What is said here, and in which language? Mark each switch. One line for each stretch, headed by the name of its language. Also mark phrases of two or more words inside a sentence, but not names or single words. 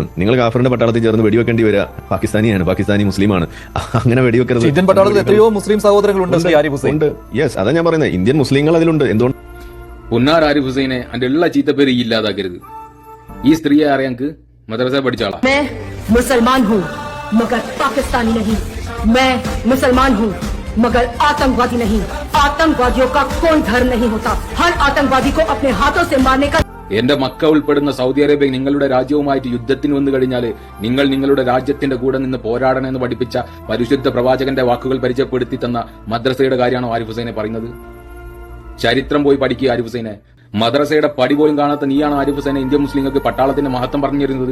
Malayalam: നിങ്ങൾ കാഫറിന്റെ പട്ടാളത്തിൽ ചേർന്ന് വെടിവെക്കേണ്ടി വരിക പാകിസ്ഥാനിയാണ്, പാകിസ്ഥാനി മുസ്ലിമാണ്. അങ്ങനെ വെടിവെക്കരുത്. ഇന്ത്യൻ പട്ടാളത്തിൽ എത്രയോ മുസ്ലിം സഹോദരങ്ങളുണ്ട്. യെസ്, അതാ ഞാൻ പറയുന്നത്. ഇന്ത്യൻ മുസ്ലിങ്ങൾ അതിലുണ്ട്. എന്തുകൊണ്ട് പൊന്നാർ ആരിഫ് ഹുസൈനെ അതിന്റെ എല്ലാ ചീത്തപ്പേര് ഇല്ലാതാക്കരുത്. ഈ സ്ത്രീയെ അറിയാക്ക് മദ്രസ പഠിച്ചാളാ.
Hindi: मुसलमान हूँ मगर पाकिस्तानी नहीं. मैं मुसलमान हूँ मगर आतंकवादी नहीं. आतंकवादियों का कोई धर्म नहीं होता. हर आतंकवादी को अपने हाथों से मारने का.
Malayalam: എന്റെ മക്ക ഉൾപ്പെടുന്ന സൗദി അറേബ്യ നിങ്ങളുടെ രാജ്യവുമായിട്ട് യുദ്ധത്തിന് വന്നു കഴിഞ്ഞാല് നിങ്ങൾ നിങ്ങളുടെ രാജ്യത്തിന്റെ കൂടെ നിന്ന് പോരാടണമെന്ന് പഠിപ്പിച്ച പരിശുദ്ധ പ്രവാചകന്റെ വാക്കുകൾ പരിചയപ്പെടുത്തി തന്ന മദ്രസയുടെ കാര്യമാണോ ആരിഫ് ഹുസൈനെ പറയുന്നത്? ചരിത്രം പോയി പഠിക്കുക ആരിഫ് ഹുസൈനെ. മദ്രസയുടെ പടി പോലും കാണാത്ത നീയാണ് ആരിഫ് ഹുസൈനെ ഇന്ത്യൻ മുസ്ലിങ്ങൾക്ക് പട്ടാളത്തിന്റെ മഹത്വം പറഞ്ഞിരുന്നത്.